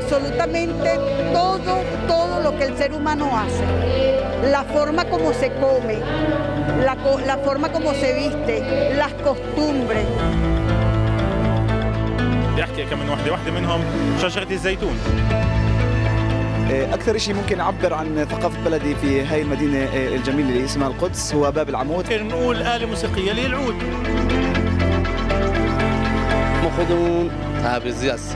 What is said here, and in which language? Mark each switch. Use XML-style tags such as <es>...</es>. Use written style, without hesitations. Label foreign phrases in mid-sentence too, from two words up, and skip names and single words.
<es>absolutamente todo lo que el ser humano hace. La forma como se come, la forma como se viste, las costumbres.</es> <ar>يحكي كمان واحدة منهم شجرة الزيتون. أكثر شيء ممكن أعبر عن ثقافة بلدي في هاي المدينة الجميلة اللي اسمها القدس هو باب العمود. نقول آلة موسيقية اللي هي العود.</ar> <fa>ما خودمون تبریزی هستیم.</fa>